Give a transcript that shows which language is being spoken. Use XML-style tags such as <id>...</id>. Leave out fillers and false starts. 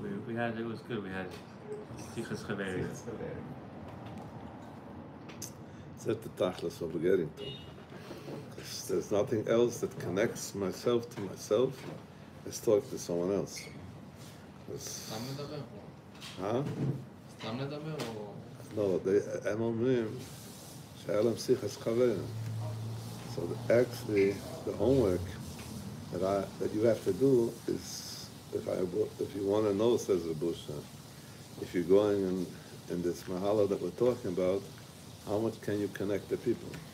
<en>We had, it was good. We had Tichas Chaveri. It's at the tachlis what we're getting to. Because there's nothing else that connects myself to myself as talking to someone else.</en> <he>סתם לדבר?</he> <en>Huh?</en> <he>סתם לדבר או... No, הם אומרים שהיה להם שיחת חבר.</he> <en>So actually, the homework that you have to do is, if you want to know, says the Busha, if you're going in this mahala that we're talking about, how much can you connect the people?</en>